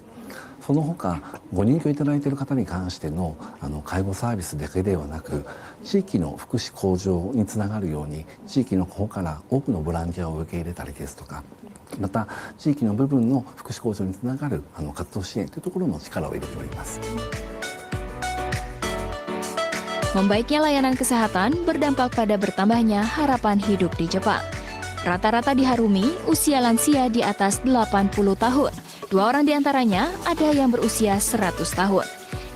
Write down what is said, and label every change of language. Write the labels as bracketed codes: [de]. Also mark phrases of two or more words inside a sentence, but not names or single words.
[ja] その他ご入居いただいている方に関しての介護サービスだけではなく、地域の福祉向上につながるように地域の方から多くのボランティアを受け入れたりですとか、また地域の部分の福祉向上につながる活動支援というところも力を入れております。 [id] Membaiknya layanan kesehatan berdampak pada bertambahnya harapan hidup di Jepang. Rata-rata di Harumi, usia lansia di atas 80 tahun. 2 orang di antaranya ada yang berusia 100 tahun.